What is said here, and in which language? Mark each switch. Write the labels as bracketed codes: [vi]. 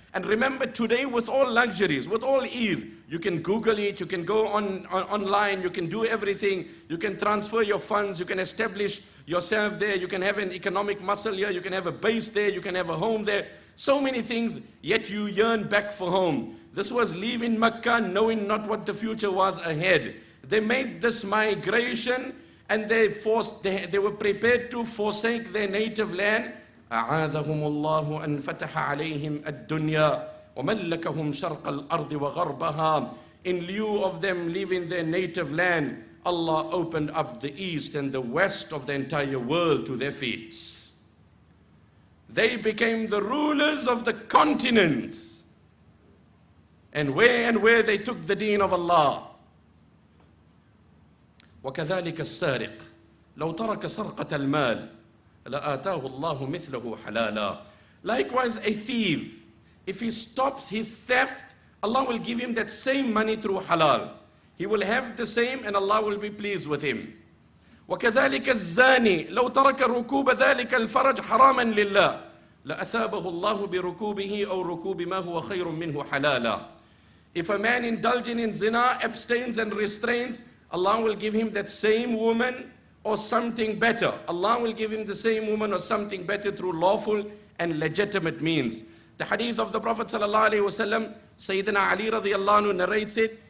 [en] And remember, today with all luxuries, with all ease, you can Google it, you can go online, you can do everything, you can transfer your funds, you can establish yourself there, you can have an economic muscle here, you can have a base there, you can have a home there, so many things, yet you yearn back for home. This was leaving Mecca knowing not what the future was ahead. They made this migration, and they were prepared to forsake their native land. [ar] أعاذهم الله أن فتح عليهم الدنيا وملكهم شرق الأرض وغربها. [en] In lieu of them leaving their native land, Allah opened up the east and the west of the entire world to their feet. They became the rulers of the continents. And where they took the deen of Allah. [ar] وكذلك السارق لو ترك سرقة المال لآتاه الله مثله حلالا. [en] Likewise, a thief, if he stops his theft, Allah will give him that same money through halal. He will have the same, and Allah will be pleased with him. [ar] وكذلك الزاني لو ترك ركوب ذلك الفرج حراما لله لأثابه الله بركوبه أو ركوب ما هو خير منه حلالا. [en] If a man indulging in zina abstains and restrains, Allah will give him that same woman or something better. Allah will give him the same woman or something better through lawful and legitimate means. The hadith of the Prophet sallallahu alaihi wasallam, Sayyidina Ali radiyallahu anhu narrates it.